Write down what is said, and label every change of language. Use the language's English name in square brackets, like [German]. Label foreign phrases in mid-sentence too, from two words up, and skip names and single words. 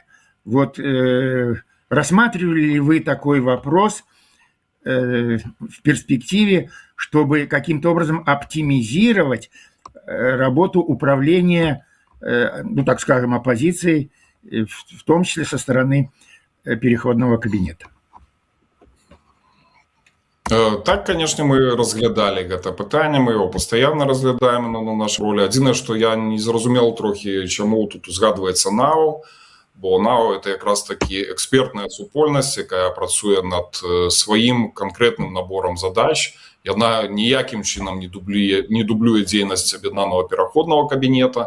[Russian] Вот рассматривали ли вы такой вопрос в перспективе, чтобы каким-то образом оптимизировать работу управления, ну, так скажем, оппозицией, в том числе со стороны переходного кабинета? [Belarusian] Так, конечно, мы разглядали гэта пытанне, [Russian] мы его постоянно разглядаем на нашей роли. [Belarusian] Адзінае, что я не зразумел трохи, чаму тут узгадываецца НАУ, бо НАУ это якраз таки экспертная супольнасць, якая працуе над сваім канкрэтным набором задач. Яна ніякім чынам не дублюе дзейнасць аб'яднанага пераходнага кабінета.